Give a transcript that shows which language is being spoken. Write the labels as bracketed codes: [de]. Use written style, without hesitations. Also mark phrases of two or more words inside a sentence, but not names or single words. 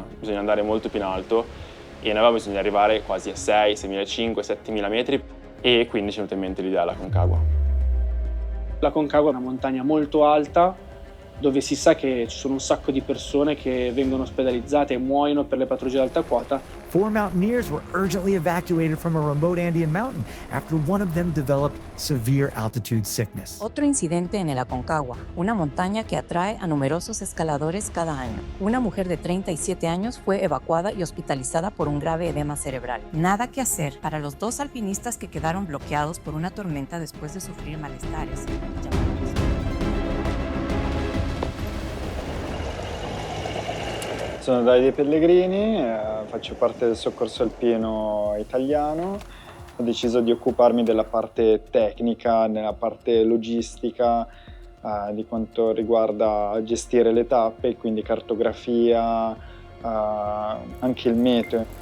[it] Bisogna andare molto più in alto e noi bisogna arrivare quasi a 6, 6500, 7000 metri e quindi ci è venuta in mente l'idea della Concagua. La Concagua è una montagna molto alta dove si sa che ci sono un sacco di persone che vengono ospedalizzate e muoiono per le patologie ad alta quota. [en] 4 mountaineers were urgently evacuated from a remote Andean mountain after one of them developed severe altitude sickness. [es] Otro incidente en el Aconcagua, una montaña que atrae a numerosos escaladores cada año. Una mujer de 37 años fue evacuada y hospitalizada por un grave edema cerebral. Nada que hacer para los 2 alpinistas que quedaron bloqueados por una tormenta después de sufrir malestares. [it] Sono Davide Pellegrini, faccio parte del soccorso alpino italiano. Ho deciso di occuparmi della parte tecnica, della parte logistica, di quanto riguarda gestire le tappe, quindi cartografia, anche il meteo.